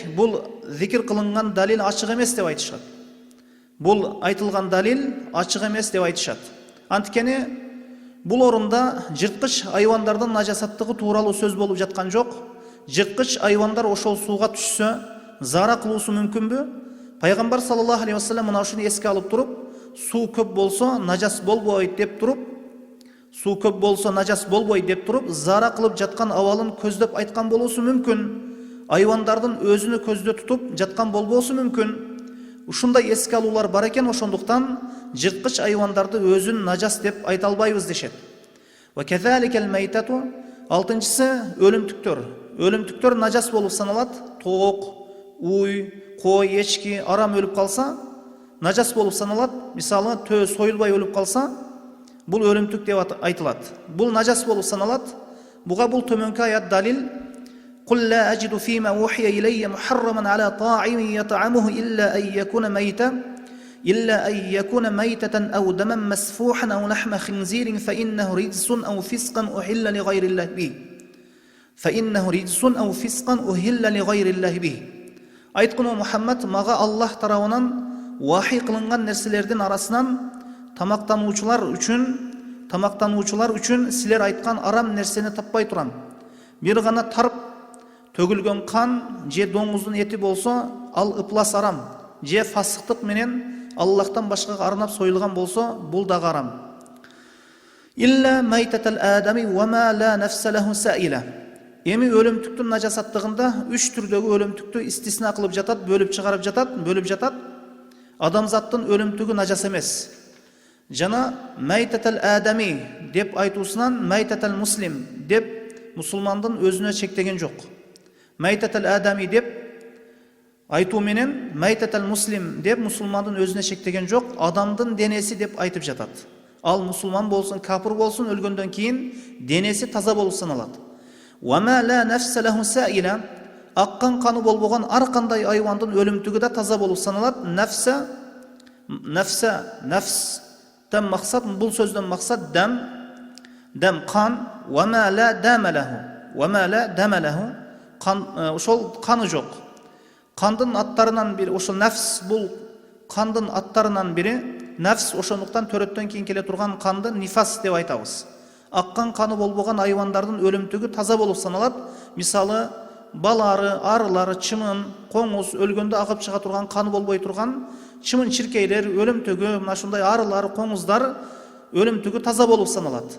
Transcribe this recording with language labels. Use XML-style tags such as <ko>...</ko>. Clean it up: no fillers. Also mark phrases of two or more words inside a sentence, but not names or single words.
<ky>Бул зикир кылынган далил ачык эмес деп айтышат. Бул айтылган далил ачык эмес деп айтышат. Анткени бул орунда жырткыч айвандардын нажасаттыгы тууралуу сөз болуп жаткан жок. Жырткыч айвандар ошол сууга түшсө зара кылуусу мүмкүнбү? Пайгамбар</ky> <ar>صلى الله عليه وسلم</ar> <ky>мына ушуну эске алып туруп, суу көп болсо нажас болбойт деп туруп, суу көп болсо нажас болбойт деп туруп, зара кылып жаткан абалын көздөп айткан болуусу мүмкүн. Айвандардын өзүнө көздө тутуп жаткан болбосу мүмкүн. Ушундай эске алуулар бар экен, ошондуктан жырткыч айвандарды өзүн нажас деп айта албайбыз дешет.</ky> <ar>وكذلك الميتة,</ar> <ky>алтынчысы өлүмтүктөр. Өлүмтүктөр нажас болуп саналат. Тоок, уй, кой, эчки арам өлүп калса нажас болуп саналат. Мисалы, төө союлбай өлүп калса, бул өлүмтүк деп айтылат. Бул нажас болуп саналат. Буга бул төмөнкү аят далил:</ky> <ar>قل لا أجد فيما أوحي إلي محرما على طاعم يطعمه إلا أن يكون ميتة أو دما مسفوحا أو لحم خنزير فإنه رجس أو فسقا أحل لغير الله به</ar> <ky>Айткыны Мухаммад, мага Аллах тарабынан вахий кылынган нерселердин арасынан тамактануучулар үчүн силер айткан арам нерсени таппай турам. Бир гана тарып төгүлгөн кан же доңуздун эти болсо, ал ыплас арам. Же фасыктык менен Аллахтан башкага арнап союлган болсо, бул да арам.</ky> <ar>إلا ميتة الآدمي وما لا نفس له سائلة.</ar> <ky>Эми өлүмтүктүн нажасаттыгында 3 түрдөгү өлүмтүктү истисна кылып жатат, бөлүп жатат. Адамзаттын өлүмтүгү нажас эмес. Жана</ky> <ar>ميتة الآدمي</ar> <ky>деп айтуусунан</ky> <ar>ميتة المسلم</ar> <ky>деп мусулмандын өзүнө чектеген жок.</ky> <ar>ميتة الآدمي</ar> <ky>деп айтуу менен</ky> <ar>ميتة المسلم</ar> <ky>деп мусулмандын өзүнө шектеген жок, адамдын денеси деп айтып жатат. Ал мусулман болсун, капыр болсун, өлгөндөн кийин денеси таза болуп саналат.</ky> <ar>وما لا نفس له سائلة,</ar> <ky>аккан каны болбогон ар кандай айвандын өлүмтүгү да таза болуп саналат. Нафстан максат, бул сөздөн максат дам кан.</ky> <ar>وما لا دم له,</ar> <ky>ошол каны жок. Кандын аттарынан бири, ошол нафс бул кандын аттарынан бири. Нафс ошондуктан төрөттөн кийин келе турган канды нифас деп айтабыз. Аккан каны болбогон айвандардын өлүмтүгү таза болуп саналат. Мисалы, балары, арылары, чымын, коңуз өлгөндө агып чыга турган каны болбой турган чымын чиркейлер өлүмтүгү, мына ушундай арылар, коңуздар өлүмтүгү таза болуп саналат.</ky>